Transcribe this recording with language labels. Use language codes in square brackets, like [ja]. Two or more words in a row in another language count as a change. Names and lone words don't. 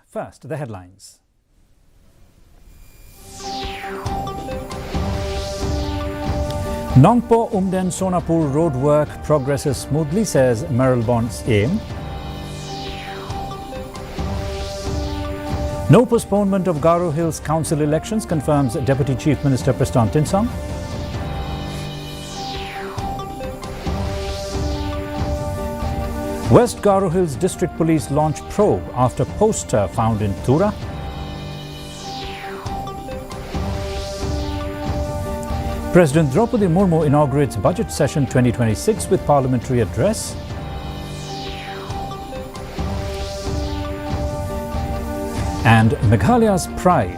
[en] First, the headlines. Nongpo Umden Sonapur road work progresses smoothly, says Marylebon's aim. No postponement of Garo Hills Council elections, confirms Deputy Chief Minister Prasthant Tinsong. West Garo Hills District Police launch probe after poster found in Tura. President Draupadi Murmu inaugurates Budget Session 2026 with parliamentary address. And Meghalaya's pride.